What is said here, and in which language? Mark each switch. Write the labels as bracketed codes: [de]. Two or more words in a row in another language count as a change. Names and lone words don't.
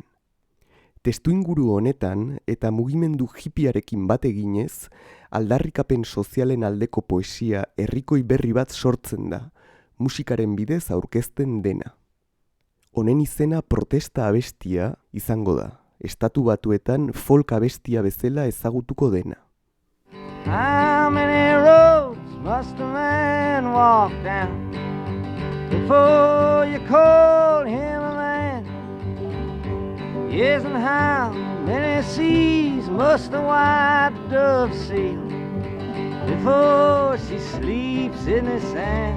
[eu] Testuinguru honetan eta mugimendu hippiarekin bat eginez, aldarrikapen sozialen aldeko poesia herrikoi berri bat sortzen da, musikaren bidez aurkezten dena. Honen izena protesta abestia izango da, Estatu Batuetan folk abestia bezala ezagutuko dena. [en] How many roads must a man walk down before you call him a man? Yes, and how many seas must the white dove sail before she sleeps in the sand?